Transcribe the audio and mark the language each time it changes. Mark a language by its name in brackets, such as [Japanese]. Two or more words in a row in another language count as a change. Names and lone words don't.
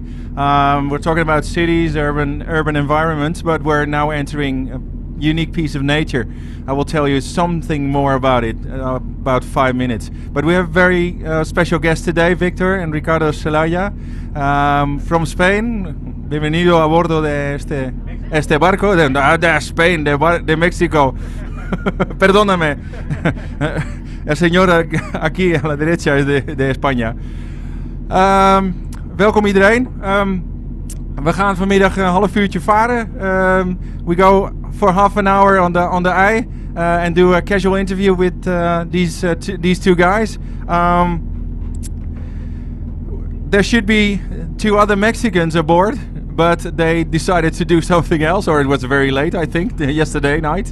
[English] We're talking about cities, urban environments, but we're now entering a unique piece of nature. I will tell you something more about it about 5 minutes. But we have very special guests today, Victor and Ricardo Celaya from Spain. [Spanish] Bienvenido a bordo de este barco de Spain, de México. Perdóname. El señor aquí a la derecha is de España. [Dutch] Welkom iedereen. We gaan vanmiddag een half uurtje varen. [English] We go for half an hour on the eye and do a casual interview with these two guys. There should be two other Mexicans aboard, but they decided to do something else, or it was very late, I think, yesterday night.